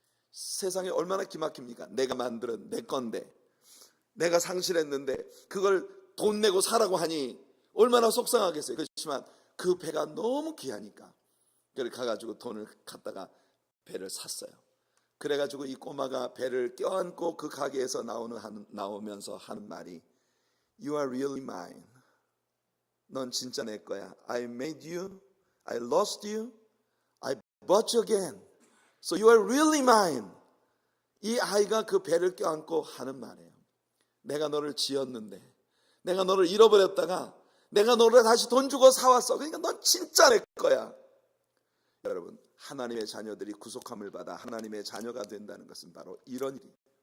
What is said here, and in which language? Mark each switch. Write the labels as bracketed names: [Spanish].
[Korean] 세상에 얼마나 기막힙니까? 내가 만든 내 건데, 내가 상실했는데 그걸 돈 내고 사라고 하니 얼마나 속상하겠어요. 그렇지만 그 배가 너무 귀하니까 그걸 가가지고 돈을 갖다가 배를 샀어요. 그래가지고 이 꼬마가 배를 껴안고 그 가게에서 나오면서 하는 말이, [English] You are really mine. [Korean] 넌 진짜 내 거야. [English] I made you, I lost you, I bought you again. So you are really mine. [Korean] 이 아이가 그 배를 껴안고 하는 말이에요. 내가 너를 지었는데, 내가 너를 잃어버렸다가 내가 너를 다시 돈 주고 사왔어. 그러니까 넌 진짜 내 거야. 여러분, 하나님의 자녀들이 구속함을 받아 하나님의 자녀가 된다는 것은 바로 이런 일이에요.